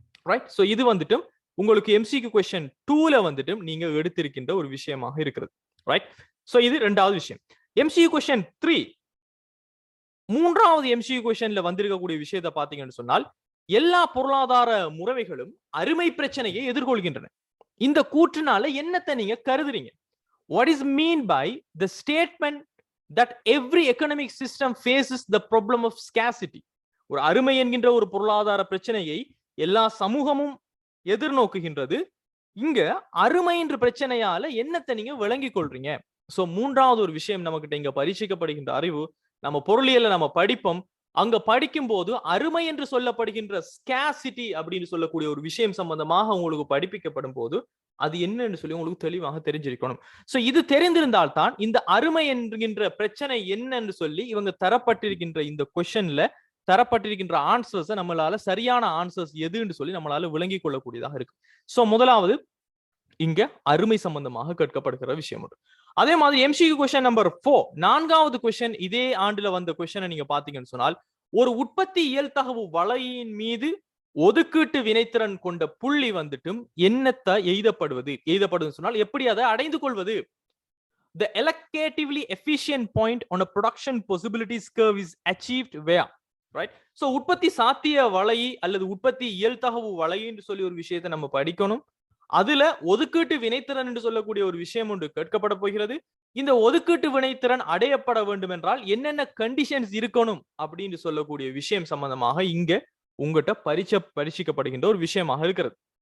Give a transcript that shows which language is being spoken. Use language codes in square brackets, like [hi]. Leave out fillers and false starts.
[ta] Right, so இது வந்துட்டு உங்களுக்கு MCQ கொஸ்டின் 2ல வந்துட்டு நீங்க எடுத்திருக்கின்ற ஒரு விஷயமாக இருக்கிறது. ரைட், சோ இது இரண்டாவது விஷயம். MCQ கொஸ்டின் 3, மூன்றாவது MCQ கொஸ்டின்ல வந்திருக்கக்கூடிய விஷயத்தை பாத்தீங்கன்னு சொன்னால், எல்லா பொருளாதார முறைகளும் அருமை பிரச்சனையை எதிர்கொள்கின்றன. இந்த கூற்றினால என்னத்தை நீங்க கருதுறீங்க? [en] What is mean by the statement that every economic system faces the problem of scarcity? [ta] ஒரு அருமை என்கின்ற ஒரு பொருளாதார பிரச்சனையை எல்லா சமூகமும் எதிர்நோக்குகின்றது. இங்க அருமை என்ற பிரச்சனையால என்னத்தை நீங்க விளங்கிக் கொள்றீங்க? சோ மூன்றாவது ஒரு விஷயம் நமக்கிட்ட இங்க பரீட்சிக்கப்படுகின்ற அறிவு, நம்ம பொருளியல்ல நம்ம படிப்போம். அங்க படிக்கும் போது அருமை என்று சொல்லப்படுகின்ற ஸ்கார்சிட்டி அப்படின்னு சொல்லக்கூடிய ஒரு விஷயம் சம்பந்தமாக உங்களுக்கு படிப்பிக்கப்படும் போது அது என்னன்னு சொல்லி உங்களுக்கு தெளிவாக தெரிஞ்சிருக்கணும். சோ இது தெரிந்திருந்தால் தான் இந்த அருமை என்கின்ற பிரச்சனை என்னன்னு சொல்லி இவங்க தரப்பட்டிருக்கின்ற இந்த கொஸ்டின்ல தரப்பட்டிருக்கின்ற ஆன்சர்ஸ் நம்மளால சரியான ஆன்சர்ஸ் எதுன்னு சொல்லி நம்மளால விளங்கிக் கொள்ளக்கூடியதாக இருக்கு. சோ முதலாவது இங்க அருமை சம்பந்தமாக கேட்கப்படுகிற விஷயம் உண்டு. அதே மாதிரி MCQ கொஸ்டின் நம்பர் 4, நான்காவது கொஸ்டின், இதே ஆண்டுல வந்த கொஸ்டினை நீங்க பாத்தீங்கன்னு சொன்னால், ஒரு உற்பத்தி இயல்தகவு வலையின் மீது ஒதுக்கீட்டு வினைத்திறன் கொண்ட புள்ளி வந்துட்டும் என்னத்தை எய்தப்படுவது சொன்னால் எப்படி அதை அடைந்து கொள்வது? [en] The allocatively efficient point on a production possibilities curve is achieved where? [ta] Right, so உற்பத்தி சாத்திய வலை அல்லது உற்பத்தி இயல்தகவு வலை என்று சொல்லி ஒரு விஷயத்தை நம்ம படிக்கணும். அதுல ஒதுக்கீட்டு வினைத்திறன் என்று சொல்லக்கூடிய ஒரு விஷயம் ஒன்று கேட்கப்பட போகிறது. இந்த ஒதுக்கீட்டு வினைத்திறன் அடையப்பட வேண்டும் என்றால் என்னென்ன கண்டிஷன்ஸ் இருக்கணும் அப்படின்னு சொல்லக்கூடிய விஷயம் சம்பந்தமாக இங்க உங்ககிட்ட பரீட்சிக்கப்படுகின்ற ஒரு விஷயமாக இருக்கிறது.